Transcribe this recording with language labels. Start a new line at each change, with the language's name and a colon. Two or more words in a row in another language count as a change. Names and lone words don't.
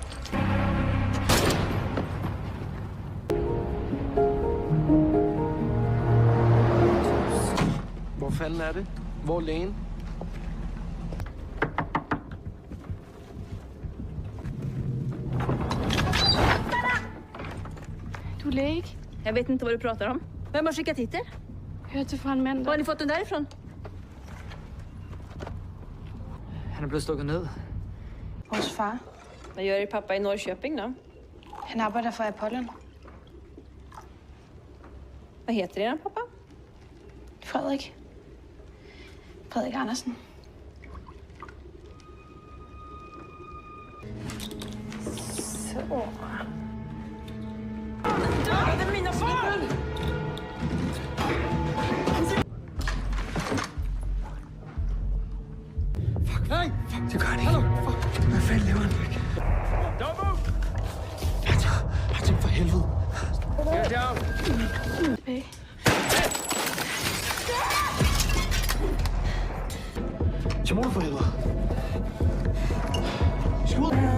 Danish: Hvor fanden er det? Hvor er lægen? Du er læge, ikke?
Swedish: Jag vet inte vad du pratar om. Vem har skickat hit er?
Danish: Hørte fra en mand,
Swedish: Var der... har ni fått den därifrån?
Danish: Han er blevet stukket ned. Vores far.
Swedish: Vad gör er pappa i Norrköping då?
Danish: Han arbejder for Apollon.
Swedish: Vad heter er pappa?
Danish: Frederik. Frederik Andersen. Så.
Swedish: Dödade mina barn!
Danish: Det gør han ikke. Hvad fanden laver han ikke? Martin, for helvede. Tilbage. Simone, for helvede.